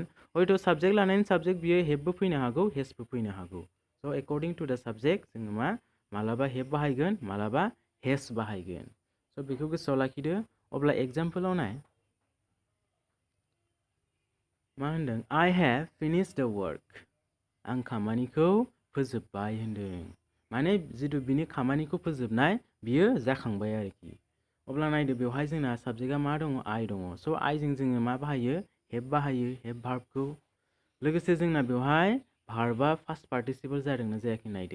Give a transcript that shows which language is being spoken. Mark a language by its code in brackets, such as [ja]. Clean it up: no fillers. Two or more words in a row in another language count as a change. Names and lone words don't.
[brx] हयथ' साबजेक्ट लानायनि साबजेक्ट बियो हेभबो फैनो हागौ, हेजबो फैनो हागौ। स' [en] according to the subject [brx] जोङो मालाबा हेभ बाहायगोन, मालाबा हेज बाहायगोन। स' बेखौ गोसोआव लाखिदो। अब्ला एग्जाम्पलाव नाय मा होनदों? [en] I have finished the work. [brx] आं खामानिखौ फोजोबबाय होनदों। माने जिथु बिनि खामानिखौ फोजोबनाय बियो जाखांबाय आरोखि। अब्ला नायदो बेवहाय जोंना साबजेक्टआ मा दङ? आइ दङ। स' आइजों जोङो मा बाहायो? हेभ बाहायो, हेभ भार्बखौ। लोगोसे जोंना बेवहाय भार्बा [en] first participle [brx] जादोंना जायाखै नायदो।